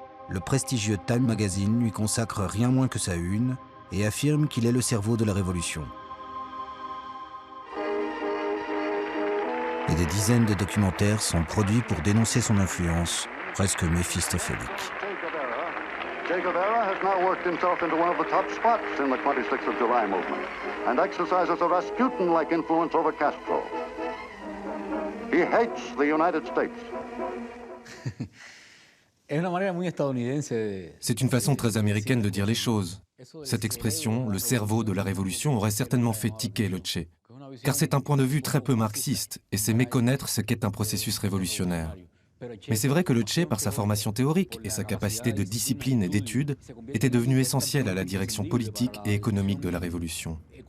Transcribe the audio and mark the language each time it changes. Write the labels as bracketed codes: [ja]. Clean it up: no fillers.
[fr] Le prestigieux Time Magazine lui consacre rien moins que sa une et affirme qu'il est le cerveau de la révolution. Et des dizaines de documentaires sont produits pour dénoncer son influence, presque méphistophélique. [en] Che Guevara has now worked himself into one of the top spots in the 26th of July movement and exercises a Rasputin-like influence over Castro. He hates the United States. [fr] C'est une façon très américaine de dire les choses. Cette expression, le cerveau de la révolution, aurait certainement fait tiquer le Che. Car c'est un point de vue très peu marxiste, et c'est méconnaître ce qu'est un processus révolutionnaire. Mais c'est vrai que le Che, par sa formation théorique et sa capacité de discipline et d'étude, était devenu essentiel à la direction politique et économique de la Révolution.